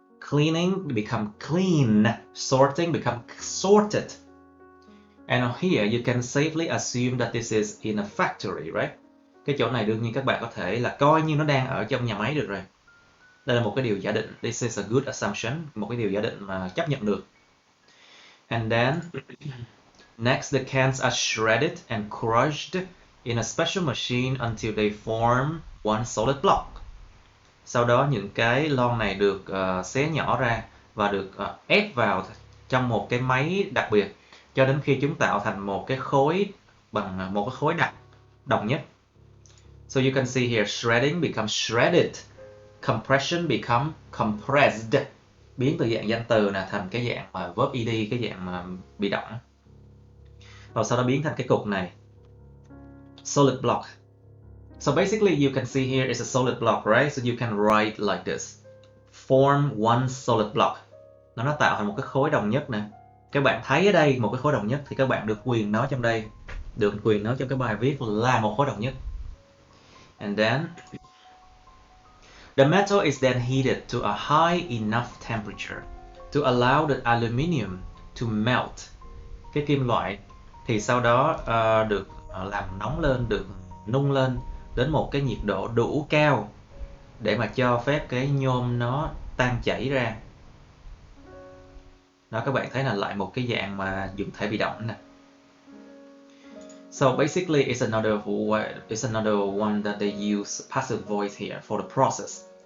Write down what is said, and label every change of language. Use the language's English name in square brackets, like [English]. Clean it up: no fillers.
[English] Cleaning become clean, sorting become sorted. And here you can safely assume that this is in a factory, right? [Vietnamese] Cái chỗ này đương nhiên các bạn có thể là coi như nó đang ở trong nhà máy được rồi. Đây là một cái điều giả định. [English] This is a good assumption, [Vietnamese] một cái điều giả định mà chấp nhận được. [English] And then next the cans are shredded and crushed in a special machine until they form one solid block. [Vietnamese] Sau đó những cái lon này được xé nhỏ ra và được ép vào trong một cái máy đặc biệt cho đến khi chúng tạo thành một cái khối bằng một cái khối đồng nhất. [English] So you can see here shredding becomes shredded, compression become compressed, [Vietnamese] biến từ dạng danh từ là thành cái dạng verb ed, cái dạng mà bị động. Và sau đó biến thành cái cục này. [English] Solid block. So basically you can see here is a solid block, right? So you can write like this. Form one solid block. [Vietnamese] Nó tạo thành một cái khối đồng nhất nè. Các bạn thấy ở đây một cái khối đồng nhất thì các bạn được quyền nó trong đây. Được quyền nó trong cái bài viết là một khối đồng nhất. [English] And then the metal is then heated to a high enough temperature to allow the aluminium to melt. [Vietnamese] Cái kim loại thì sau đó được làm nóng lên, được nung lên đến một cái nhiệt độ đủ cao để mà cho phép cái nhôm nó tan chảy ra. Đó, các bạn thấy là lại một cái dạng mà dùng thể bị động nè. [English] So basically it's another one that they use passive voice here for the process.